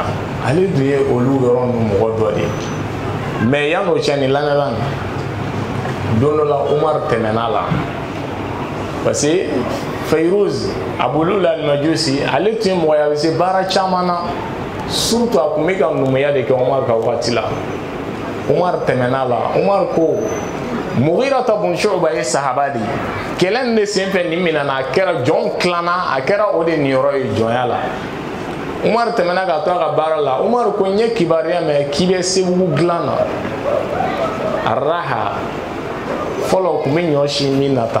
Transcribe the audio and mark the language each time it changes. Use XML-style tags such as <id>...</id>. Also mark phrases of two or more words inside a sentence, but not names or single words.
<bm>Ale dun ye olu yɔrɔ n'u mɔgɔ dɔ de ye. Mais yan'o cɛ ni lamɛnba don dɔ la Umar tɛmɛna la</bm> <fr>parce que</fr> <bm>Fayruz, Abu Lu'lu al-Majusi ale tun ye mɔgɔ ye a bɛ se baara caman na, surtout a tun bɛ ka numuya de kɛ Umar ka wagati la. Umar tɛmɛna la. Umar ko Mughira ibn Shu'ba ye sahaba de ye. Kɛlɛ nin de senfɛ nin minɛna, a kɛra jɔnw tilana, a kɛra o de niyɔrɔ ye jɔnya la. Umar tɛmɛna ka to a ka baara la. Umar ko n ye kibaruya mɛn k'i bɛ Segu dilan na. Araha fɔlɔ kun bɛ ɲɔ si min na tan.</bm>